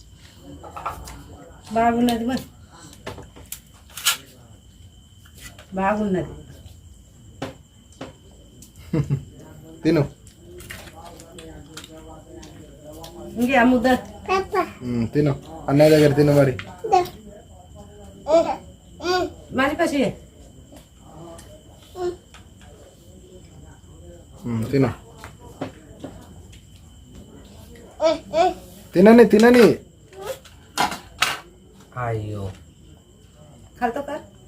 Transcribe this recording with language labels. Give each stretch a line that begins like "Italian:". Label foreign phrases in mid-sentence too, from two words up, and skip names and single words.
Telugu: బాగున్నది మరి బాగున్నది తిను ఇంకే అమ్ముద్దా తిను అన్నయ్య దగ్గర తిను మరి
Marathi: माझी कशी आहे
Telugu: తిను తినని తినని అయ్యో
Marathi: खालतो का